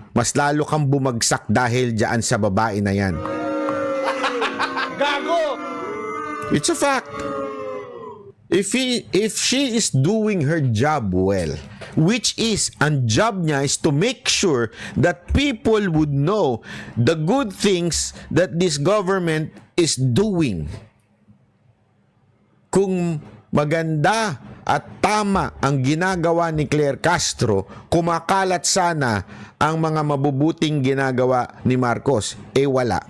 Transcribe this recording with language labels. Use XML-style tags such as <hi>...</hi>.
<tl>Mas lalo kang bumagsak dahil diyan sa babae na yan. Gago!</tl> <en>It's a fact. If she is doing her job well, which is,</en> <tl>ang job niya</tl> <en>is to make sure that people would know the good things that this government is doing.</en> <tl>Kung maganda at tama ang ginagawa ni Claire Castro, kumakalat sana ang mga mabubuting ginagawa ni Marcos. Eh wala.</tl>